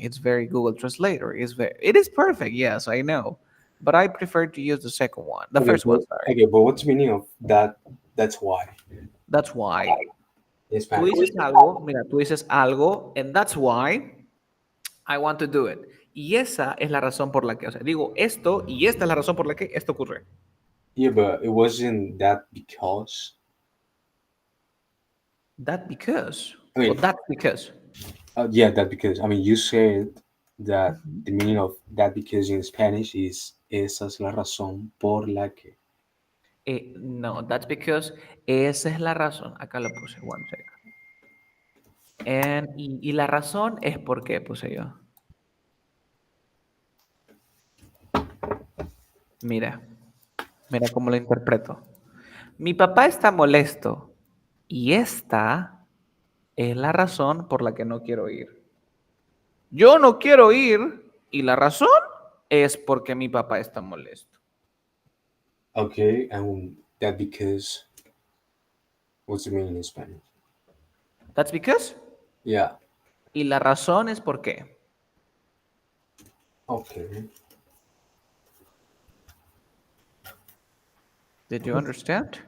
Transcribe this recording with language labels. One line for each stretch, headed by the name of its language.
English: It's very Google Translator. It is perfect. Yes, I know, but I prefer to use the second one, the Okay, first one. Sorry. but what's the meaning of that? That's why That's why. in
Spanish: Tú
English: Spanish.
Spanish: dices algo, mira, tú dices algo,
English: and that's why I want to do it.
Spanish: Y esa es la razón por la que, o sea, digo esto y esta es la razón por la que esto ocurre.
English: Yeah, but it wasn't that because. That because, I or mean, that's because. yeah, that because. I mean, you said that Mhm. the meaning of that because in Spanish is
Spanish: esa es la razón por la que.
English: No, that's because
Spanish: esa es la razón. Acá lo puse,
English: one second.
Spanish: Y la razón es por qué puse yo. Mira, mira cómo lo interpreto. Mi papá está molesto y esta es la razón por la que no quiero ir. Yo no quiero ir y la razón es porque mi papá está molesto.
English: Okay, and that because. What's the meaning in Spanish? That's because. Yeah.
Spanish: Y la razón es por qué.
English: Okay. Did you understand?